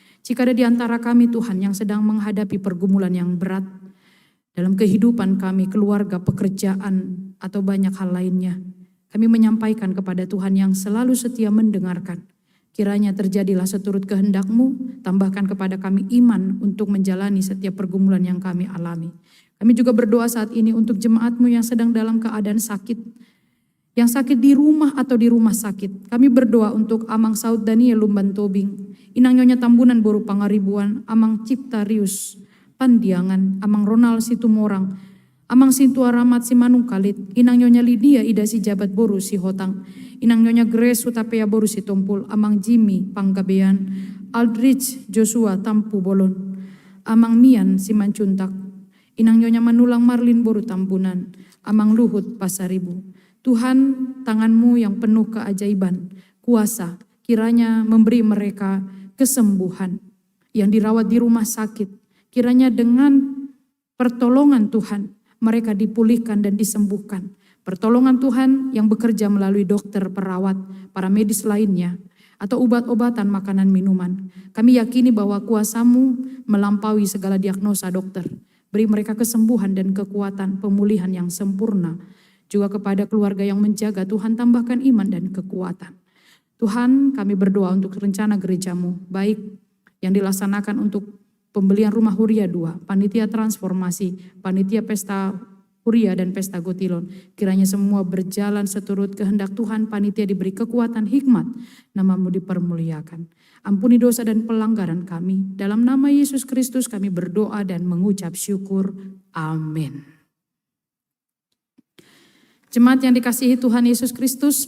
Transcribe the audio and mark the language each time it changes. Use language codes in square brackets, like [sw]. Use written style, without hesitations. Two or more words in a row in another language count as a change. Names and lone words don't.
[id] Jika ada di antara kami Tuhan yang sedang menghadapi pergumulan yang berat dalam kehidupan kami, keluarga, pekerjaan, atau banyak hal lainnya, kami menyampaikan kepada Tuhan yang selalu setia mendengarkan. Kiranya terjadilah seturut kehendak-Mu, tambahkan kepada kami iman untuk menjalani setiap pergumulan yang kami alami. Kami juga berdoa saat ini untuk jemaat-Mu yang sedang dalam keadaan sakit, yang sakit di rumah atau di rumah sakit. Kami berdoa untuk Amang Saud Daniel Lumban Tobing, Inang Nyonya Tambunan Boru Pangaribuan, Amang Cipta Rius Pandiangan, Amang Ronald Situmorang, Amang Sintua Ramat Simanung Kalit, Inang Nyonya Lydia Ida Si Jabat Boru Si Hotang, Inang Nyonya Grace Utapea Boru Si Tompul, Amang Jimmy Panggabean, Aldrich Joshua Tampu Bolon, Amang Mian Simancuntak, Inang Nyonya Manulang Marlin Boru Tambunan, Amang Luhut Pasaribu. Tuhan, tangan-Mu yang penuh keajaiban, kuasa, kiranya memberi mereka kesembuhan yang dirawat di rumah sakit. Kiranya dengan pertolongan Tuhan, mereka dipulihkan dan disembuhkan. Pertolongan Tuhan yang bekerja melalui dokter, perawat, para medis lainnya, atau obat-obatan, makanan, minuman. Kami yakini bahwa kuasa-Mu melampaui segala diagnosa dokter. Beri mereka kesembuhan dan kekuatan pemulihan yang sempurna. Juga kepada keluarga yang menjaga, Tuhan tambahkan iman dan kekuatan. Tuhan, kami berdoa untuk rencana gereja-Mu, baik yang dilaksanakan untuk pembelian rumah Huria 2, panitia transformasi, panitia pesta Huria dan pesta Gotilon. Kiranya semua berjalan seturut kehendak Tuhan, panitia diberi kekuatan hikmat, nama-Mu dipermuliakan. Ampuni dosa dan pelanggaran kami. Dalam nama Yesus Kristus kami berdoa dan mengucap syukur. Amin. Jemaat yang dikasihi Tuhan Yesus Kristus,